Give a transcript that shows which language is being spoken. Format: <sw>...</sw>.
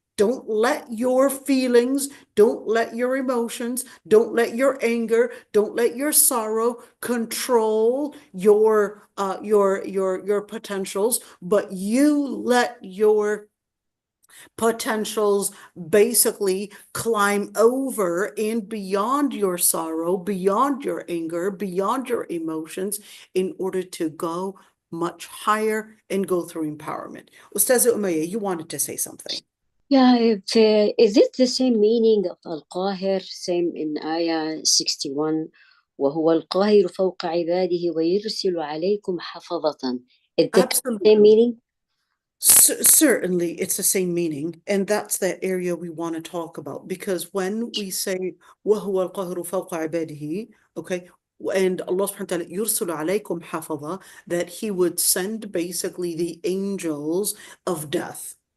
<en>Don't let your feelings, don't let your emotions, don't let your anger, don't let your sorrow control your potentials, but you let your potentials basically climb over and beyond your sorrow, beyond your anger, beyond your emotions, in order to go much higher and go through empowerment. Ustaza Umayya, you wanted to say something. Yeah, is it the same meaning of al-Qahir, same in Ayah 61?</en> <ar>وهو القاهر فوق عباده ويرسل عليكم حفظة.</ar> <en>Is that the Absolutely. same meaning? Certainly, it's the same meaning, and that's the area we want to talk about, because when we say</en> <ar>وَهُوَ الْقَاهِرُ فَوْقَ عِبَادِهِ,</ar> <en>okay, and Allah subhanahu wa ta'ala</en> <ar>يُرْسِلُ عَلَيْكُمْ حَفَظًا,</ar> <en>that He would send basically the angels of death.</en>